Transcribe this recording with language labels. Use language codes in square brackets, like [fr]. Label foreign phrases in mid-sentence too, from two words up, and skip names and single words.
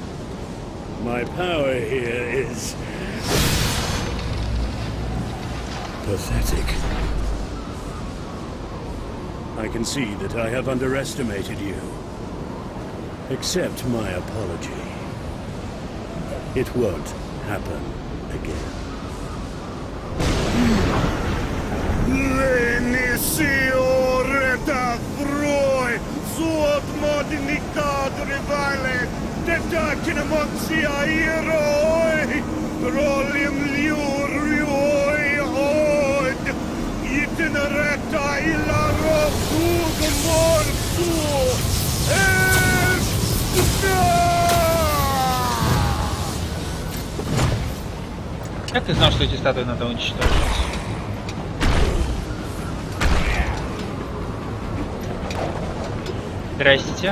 [en] My power here is... Pathetic. I can see that I have underestimated you. Accept my apology. It won't happen again. Lenisioreta froi, suot modnicadri vale, tetakina moxia iroi, trollim liurioi oid, itinereta ilaro fug morsu, [ru] Как ты знал, что эти статуи надо уничтожить? Здрасте.